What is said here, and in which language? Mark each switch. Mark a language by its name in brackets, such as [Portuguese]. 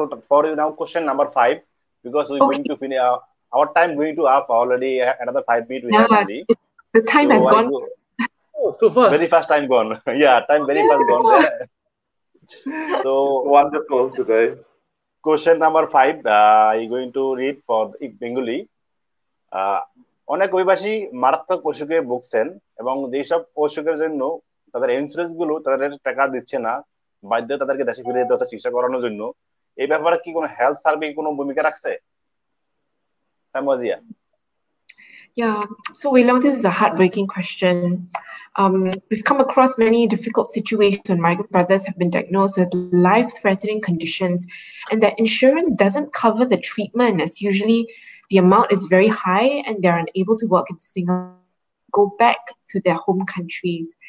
[English] For you now, question number 5, because we're going to finish our time going to up already. Another 5 minutes we have only. The time has gone. Oh, so fast. Very fast time gone. Yeah, time very fast gone. So wonderful today. Question number 5, I'm going to read for Bengali. [Bangla] অনেক অভিবাসী মারাত্মক অসুখে ভুগছেন এবং যেসব অসুখের জন্য তাদের ইন্স্যুরেন্স গুলো তাদের টাকা দিচ্ছে না, বাধ্য তাদেরকে দেশে ফিরে যেতে হচ্ছে চিকিৎসা করানোর জন্য। এই ব্যাপারে কি কোনো হেলথ সার্ভে কোনো ভূমিকা রাখছে? তামাজিয়া। [English] Yeah, so Weilong, this is a heartbreaking question. We've come across many difficult situations when migrant brothers have been diagnosed with life-threatening conditions and that insurance doesn't cover the treatment, as usually the amount is very high and they're unable to work in Singapore, go back to their home countries.